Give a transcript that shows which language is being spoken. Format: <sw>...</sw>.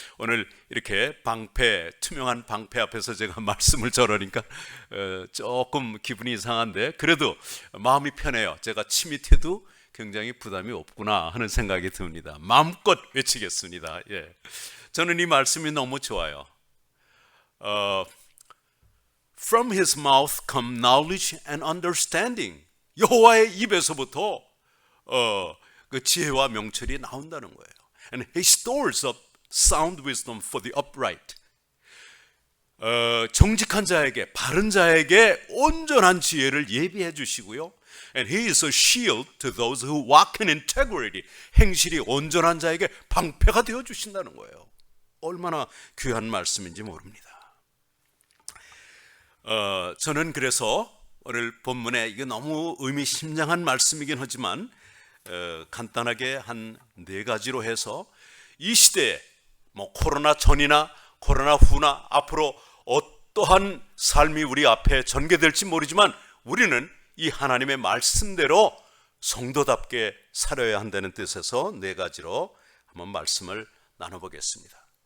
<ko>오늘 이렇게 방패, 투명한 방패 앞에서 제가 말씀을 저러니까 조금 기분이 이상한데 그래도 마음이 편해요. 제가 침이 튀도 굉장히 부담이 없구나 하는 생각이 듭니다. 마음껏 외치겠습니다. 예. 저는 이 말씀이 너무 좋아요.</ko> <en>From his mouth come knowledge and understanding.</en> <ko>여호와의 입에서부터 그 지혜와 명철이 나온다는 거예요.</ko> <en>And he stores up sound wisdom for the upright.</en> <ko>정직한 자에게, 바른 자에게 온전한 지혜를 예비해 주시고요.</ko> <en>And he is a shield to those who walk in integrity.</en> <ko>행실이 온전한 자에게 방패가 되어 주신다는 거예요. 얼마나 귀한 말씀인지 모릅니다. 저는 그래서 오늘 본문에 이게 너무 의미심장한 말씀이긴 하지만 간단하게 한 4가지로 해서 이 시대에 뭐 코로나 전이나 코로나 후나 앞으로 어떠한 삶이 우리 앞에 전개될지 모르지만 우리는 이 하나님의 말씀대로 성도답게 살아야 한다는 뜻에서 4가지로 한번 말씀을 나눠보겠습니다.</ko>